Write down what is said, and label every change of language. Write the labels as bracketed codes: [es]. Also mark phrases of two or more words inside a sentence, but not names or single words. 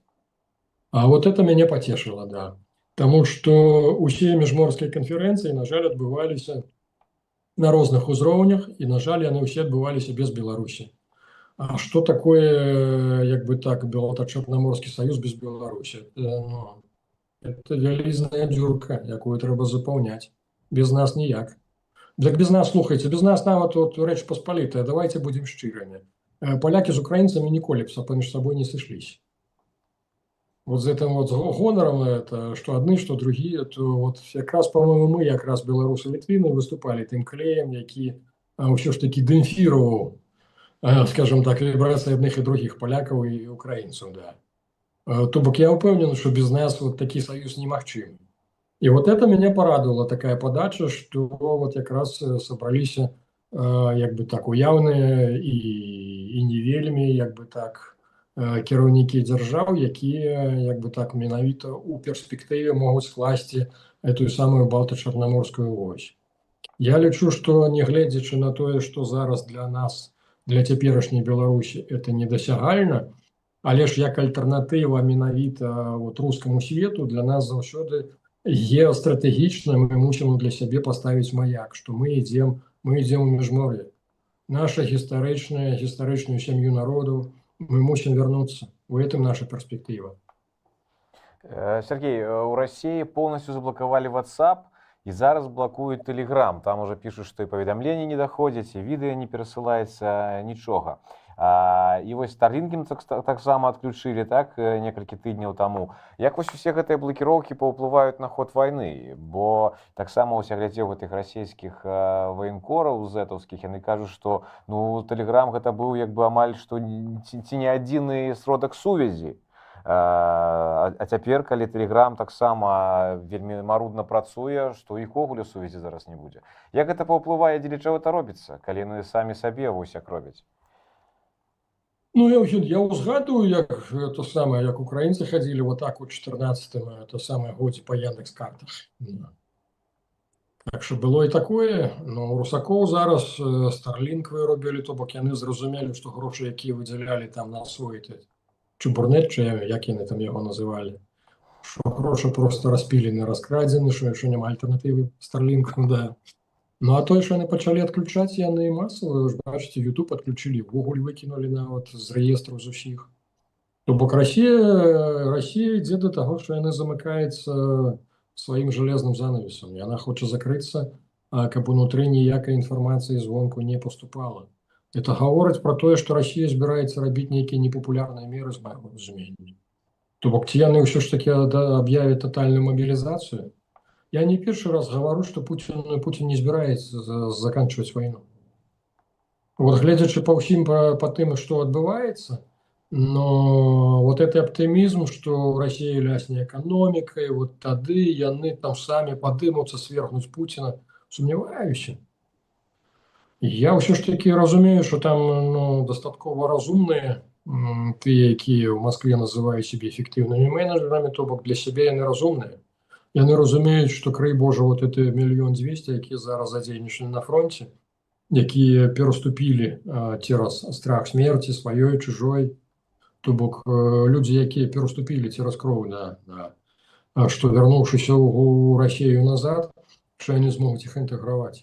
[be] А вот это мяне пацешыла, да. Таму што усе міжморскія канферэнцыі, на жаль, адбываліся на розных узроўнях, і, на жаль, яны ўсе адбываліся без Беларусі. [ru] А что такое, [be] як бы так, [ru] Балто-Чорноморский союз без Беларуси? [be] Это вялізная дзюрка, якую трэба запаўняць. Без нас ніяк. Так без нас, слухайте, без нас нават вот Рэч Паспалітая, [ru] давайте будем шчырамі. Поляки с украинцами [be] ніколі б паміж [ru] собой не сышлись. Вот з этим вот гонором, это, что одни, что другие, то вот якраз, по-моему, мы, [be] якраз белорусы літвіны, выступали тым клеем, які ўсё ж таки дэмпфіраваў, [ru] скажем так, вибрации одних и других, поляков и украинцев, да. [be] То бок я упевнен, [ru] что без нас вот такой союз немагчымы. И вот это меня порадовала, такая подача, что вот как раз собрались, [be] як бы так, [ru] уявные и [be] не вельмі, як бы так, кіраўнікі дзяржаў, якія, як бы так, менавіта у перспектыве могуць скласці [ru] эту самую Балто-Чорноморскую ось. [be] Я лічу, што нягледзячы на тое, што зараз для нас, для цяперашняй Беларусі это недасягальна, але ж як альтэрнатыва менавіта вот рускаму свету для нас заўсёды геастратэгічна мы мусім для сябе паставіць маяк, што мы ідзем у міжмор'е. Наша гістарычную сям'ю народаў мы мусім вярнуцца. У этом наша перспектыва. [ru] Сергей, у России полностью заблоковали WhatsApp, и зараз блокуют Telegram. Там уже пишут, что и поведомления не доходят, и видео не пересылается, ничего. [be] І вось Starlink таксама адключылі, так, некалькі тыдняў таму. Як вось усе гэтыя блакіроўкі паўплываюць на ход вайны? Бо таксама ось я глядзеў гэтых расійскіх ваенкораў зэтаўскіх, яны кажуць, што ну Telegram гэта быў як бы амаль што ці не адзіны сродак сувязі. А цяпер, калі Telegram таксама вельмі марудна працуе, што іх увогуле сувязі зараз не будзе. Як гэта паўплывае, дзеля чаго гэта робіцца, калі яны самі сабе вось як робяць? [ru] Ну, я узгадываю, як украинцы ходили вот так вот 14-м, это самое, годе по Яндекс.Картах. Так что было и такое, [be] но у русакоў зараз Starlink вырубілі, то бок яны зразумелі, што грошы, якія выдзялялі там на свой чубурнет, як яны там яго называлі, што грошы просто распілены, раскрадзены, што няма альтэрнатывы Starlink, да. Ну, [ru] а то, что они [be] пачалі адключаць, яны масава, вы ж бачыце, YouTube адключылі, ввогуле выкінулі нават з рэестраў з усіх. То бок Расія ідзе да таго, што яна замыкаецца сваім жалезным занавесам. Яна хоча закрыцца, каб унутры ніякай інфармацыі звонку не поступала. Это гаворыць пра тое, што Расія збіраецца рабіць нейкія непапулярныя меры з майго разумення. То бок ці яны ўсё ж такі аб'явяць татальную мобілізацыю? [ru] Я не первый раз говорю, что Путин не збираецца заканчивать войну. Вот глядячи по всем по тем, что отбывается, но вот этот оптимизм, что Россия лясне экономикой, вот [be] тады яны [ru] там сами подымутся свергнуть Путина, сумневаюсь. [be] Я ўсё ж таки разумею, что там дастаткова разумные тыя, якія [ru] в Москве называют себе эффективными менеджерами, [be] то бок для себя яны разумные. Яны разумеюць, што крый Божа вот это 1 200 000, якія зараз задзейнічаны на фронте, якія пераступілі цераз страх смерти сваёй, чужой, то бок людзі, якія пераступілі цераз кроў, што вярнуўшыся ў Расію назад, што яны змогуць іх інтэграваць.